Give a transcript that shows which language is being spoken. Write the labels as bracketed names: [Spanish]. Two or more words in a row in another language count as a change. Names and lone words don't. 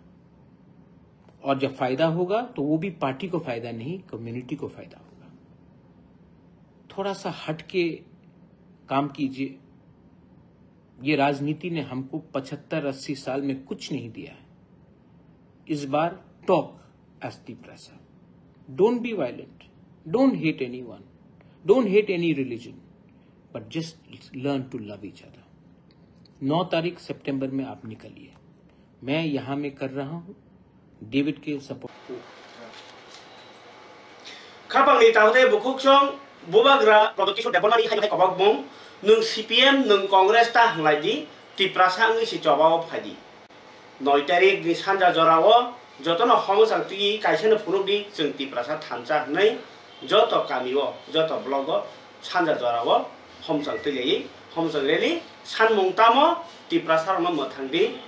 [Hindi] और जब फायदा होगा तो वो भी पार्टी को फायदा नहीं, कम्युनिटी को फायदा होगा। थोड़ा सा हट के काम कीजिए। ये राजनीति ने हमको 75-80 साल में कुछ नहीं दिया है। इस बार टॉक एज तिपरासा, [English] don't be violent, Don't hate anyone, don't hate any religion, but just learn to love each other. [Hindi] 9 तारीख सितंबर में आप निकलिए। मैं यहाँ में कर रहा हूँ डेविड के सपोर्ट को। [Kok Borok] खापांगनि तावदे बुकुकसं बुबाग्रा प्रदकिसु देबनानि हाय कबाक बुं नों CPM नों कांग्रेस ता हंलायदि तिप्रासा अंगि सि जबाव फायदि 9 तारिख नि सानजा जराव जतन हमसांति कायसेन फुनुदि जों तिप्रासा थानजा नै जत कामिव जत ब्लग सानजा जराव हमसांति लेयि हमसांरेलि सानमुंताम तिप्रासा म मथांदि